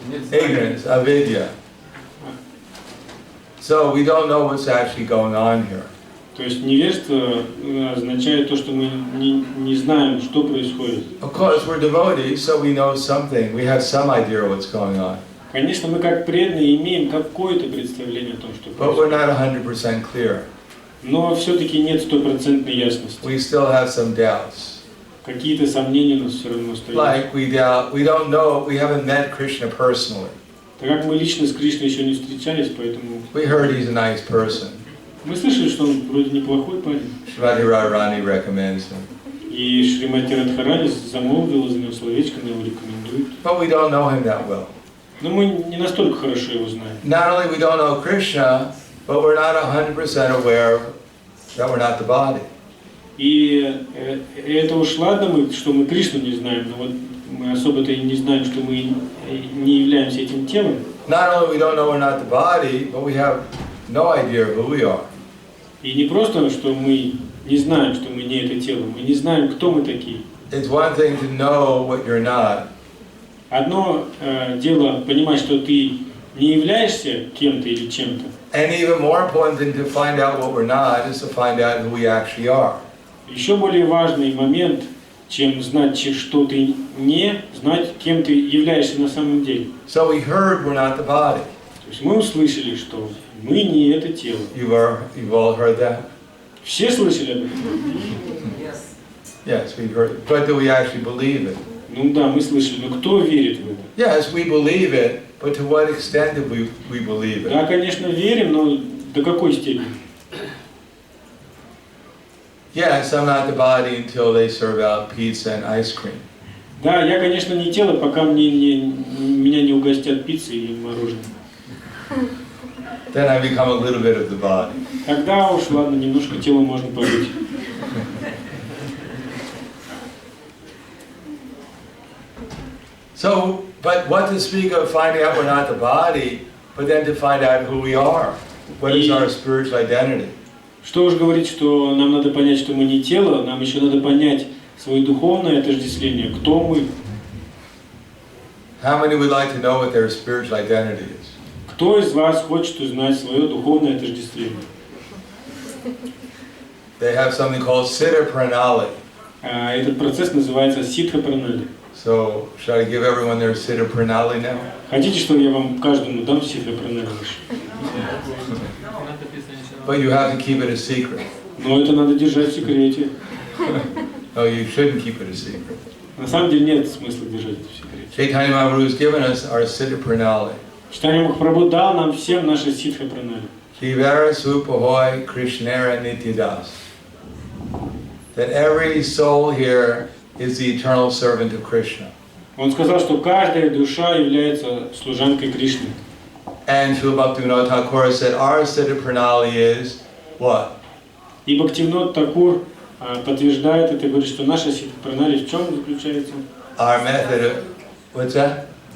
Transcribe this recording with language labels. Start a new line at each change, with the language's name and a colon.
English: Ignorance, avidya. So we don't know what's actually going on here.
Russian: То есть невежество означает то, что мы не знаем, что происходит.
English: Of course, we're devotees, so we know something. We have some idea of what's going on.
Russian: Конечно, мы как преданные имеем какое-то представление о том, что
English: But we're
Russian: происходит.
English: not 100% clear.
Russian: Но все-таки нет стопроцентной ясности.
English: We still have some doubts.
Russian: Какие-то сомнения у нас все равно остаются.
English: Like we doubt, we don't know, we haven't met Krishna personally.
Russian: Так как мы лично с Кришной еще не встречались, поэтому
English: We heard he's a nice person.
Russian: мы слышали, что он вроде неплохой парень.
English: Shrimati Radharani recommends him.
Russian: И Шримати Радхарани замолвила за него словечко, она его рекомендует.
English: But we don't know him that well.
Russian: Но мы не настолько хорошо его знаем.
English: Not only we don't know Krishna, but we're not 100% aware that we're not the body.
Russian: И это уж ладно, что мы Кришну не знаем, но вот мы особо-то и не знаем, что мы не являемся этим телом.
English: Not only we don't know we're not the body, but we have no idea who we are.
Russian: И не просто, что мы не знаем, что мы не это тело, мы не знаем, кто мы такие.
English: It's one thing to know what you're not.
Russian: Одно дело понимать, что ты не являешься кем-то или чем-то.
English: And even more important than to find out what we're not is to find out who we actually are.
Russian: Еще более важный момент, чем знать, что ты не, знать, кем ты являешься на самом деле.
English: So we heard we're not the body.
Russian: То есть мы услышали, что мы не это тело.
English: You've all heard that?
Russian: Все слышали об этом?
English: Yes, we've heard it. But do we actually believe it?
Russian: Ну да, мы слышали, но кто верит в это?
English: Yes, we believe it, but to what extent do we believe it?
Russian: Да, конечно, верим, но до какой степени?
English: Yes, I'm not the body until they serve out pizza and ice cream.
Russian: Да, я, конечно, не тело, пока меня не угостят пиццей или мороженым.
English: Then I become a little bit of the body.
Russian: Тогда уж, ладно, немножко телом можно побыть.
English: So, but what to speak of finding out we're not the body, but then to find out who we are. What is our spiritual identity?
Russian: Что уж говорить, что нам надо понять, что мы не тело, нам еще надо понять свое духовное отождествление, кто мы.
English: How many would like to know what their spiritual identity is?
Russian: Кто из вас хочет узнать свое духовное отождествление?
English: They have something called Siddha Pranali.
Russian: Этот процесс называется ситха пранали.
English: So, shall I give everyone their Siddha Pranali now?
Russian: Хотите, что я вам каждому дам ситха пранали?
English: But you have to keep it a secret.
Russian: Но это надо держать в секрете.
English: No, you shouldn't keep it a secret.
Russian: На самом деле нет смысла держать это в секрете.
English: Chaitanya Mahaprabhu has given us our Siddha Pranali.
Russian: Читание Махапрабху дал нам всем наши ситха пранали.
Bangla: Shivara Supahoy Krishnera Nityadas.
English: That every soul here is the eternal servant of Krishna.
Russian: Он сказал, что каждая душа является служанкой Кришны.
English: And Srila Bhaktivinoda Thakur said our Siddha Pranali is what?
Russian: И Бхактивинод Такур подтверждает это, говорит, что наша ситха пранали в чем заключается?
English: Our method of, what's that?